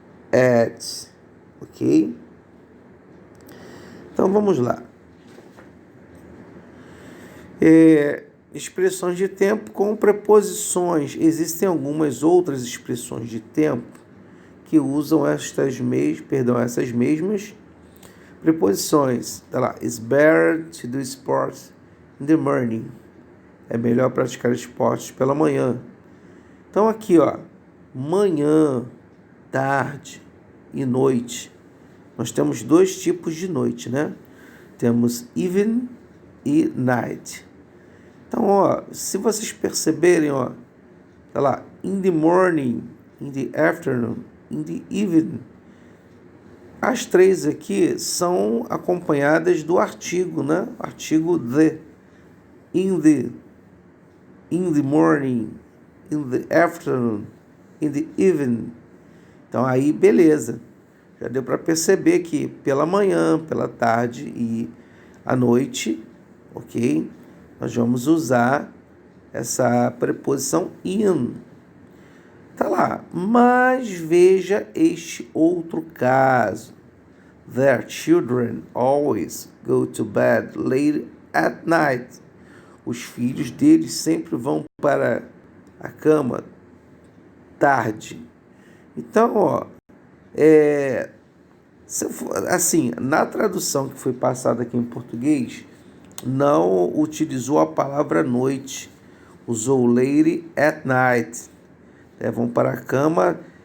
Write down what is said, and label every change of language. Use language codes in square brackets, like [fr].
[pt] At, ok? Então, vamos lá. Expressões de tempo com preposições. Existem algumas outras expressões de tempo que usam essas mesmas preposições. Tá lá, [en] it's better to do sports in the morning. [pt] É melhor praticar esportes pela manhã. Então aqui, manhã, tarde e noite. Nós temos dois tipos de noite, né? Temos evening e night. Então, se vocês perceberem, tá lá, [en] in the morning, in the afternoon, in the evening. [pt] As três aqui são acompanhadas do artigo, né? Artigo the. [en] In the morning, in the afternoon, in the evening. [pt] Então aí, beleza. Já deu para perceber que pela manhã, pela tarde e à noite, ok? Nós vamos usar essa preposição in. Tá lá, mas veja este outro caso. [en] Their children always go to bed late at night. [pt] Os filhos deles sempre vão para a cama tarde. Então, assim, na tradução que foi passada aqui em português, não utilizou a palavra noite, usou [en] late at night. [pt] Vão para a cama